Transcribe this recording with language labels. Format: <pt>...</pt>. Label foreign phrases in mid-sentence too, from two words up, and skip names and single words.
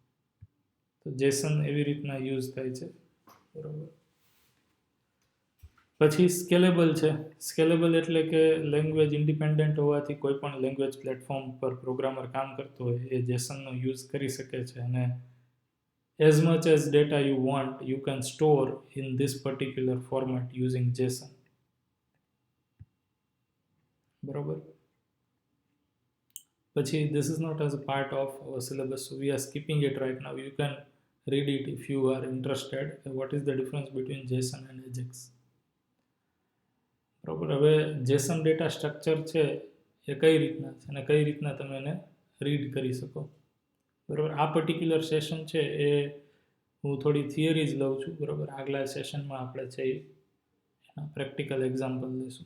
<gu>તો જેસન એવી રીતના યુઝ થાય છે, બરોબર. પછી સ્કેલેબલ છે. સ્કેલેબલ એટલે કે</gu> <en>language independent</en> <gu>હોવાથી કોઈ પણ</gu> <en>language platform</en> <gu>પર પ્રોગ્રામર કામ કરતો હોય એ જેસનનો યુઝ કરી શકે છે અને</gu> <en>as much as data you want you can store in this particular format using JSON.</en> <gu>બરોબર.</gu> <en>પછી this is not as a part of our syllabus, so we are skipping it right now. You can read it if you are interested. What is the difference between JSON and AJAX?</en> <gu>બરોબર. હવે JSON ડેટા સ્ટ્રક્ચર છે એ કઈ રીતના છે અને કઈ રીતના તમે એને રીડ કરી શકો. બરોબર. આ પર્ટિક્યુલર સેશન છે એ હું થોડી થિયરીઝ લઉં છું. બરોબર. આગલા સેશનમાં આપણે છે એના પ્રેક્ટિકલ એક્ઝામ્પલ લઈશું.</gu>